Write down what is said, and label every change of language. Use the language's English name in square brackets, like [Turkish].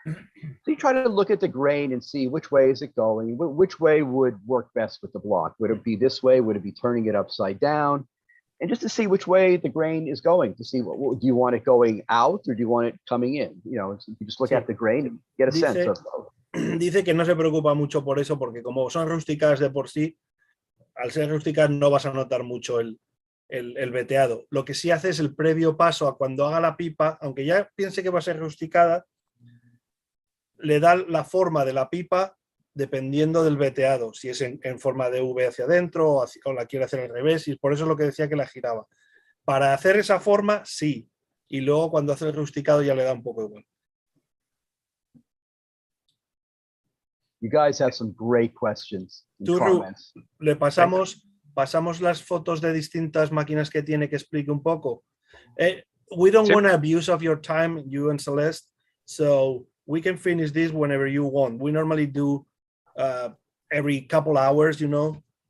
[English] So you try to look at the grain and see which way is it going, which way would work best with the block. Would it be this way? Would it be turning it upside down? And just to see which way the grain is going, to see what do you want it going out, or do you want it coming in? You know, you just look at the grain and get a sense of. [Spanish] Dice que no se preocupa mucho por eso, porque como son rusticadas de por sí, al ser rusticadas no vas a notar mucho el veteado. Lo que sí hace es el previo paso a cuando haga la pipa, aunque ya piense que va a ser rusticada, le da la forma de la pipa dependiendo del veteado, si es en forma de V hacia adentro o la quiere hacer al revés, y por eso es lo que decía que la giraba. Para hacer esa forma, sí, y luego cuando hace el rusticado ya le da un poco igual. [English] You guys have some great questions and comments. [Spanish] Le pasamos las fotos de distintas máquinas que tiene, que explique un poco. [English] We don't want to abuse of your time, you and Celeste, so we can finish this whenever you want. We normally do every couple hours, you know.